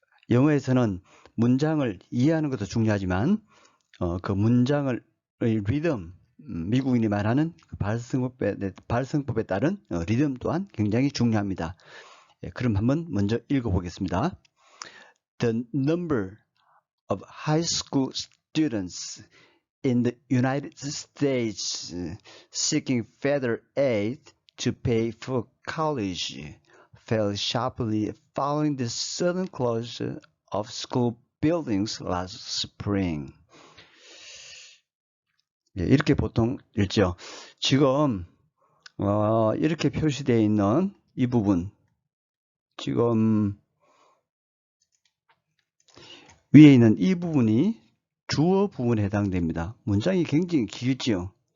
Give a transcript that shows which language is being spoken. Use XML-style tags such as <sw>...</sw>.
<ko>영어에서는 문장을 이해하는 것도 중요하지만 그 문장의 리듬, 미국인이 말하는 발성법에 따른 리듬 또한 굉장히 중요합니다. 예, 그럼 한번 먼저 읽어보겠습니다.</ko> <en>The number of high school students in the United States seeking federal aid to pay for college fell sharply following the sudden closure of school buildings last spring.</en> <ko>예, 이렇게 보통 읽죠. 지금 이렇게 표시되어 있는 이 부분, 지금 위에 있는 이 부분이 주어 부분에 해당됩니다. 문장이 굉장히 길지요.</ko>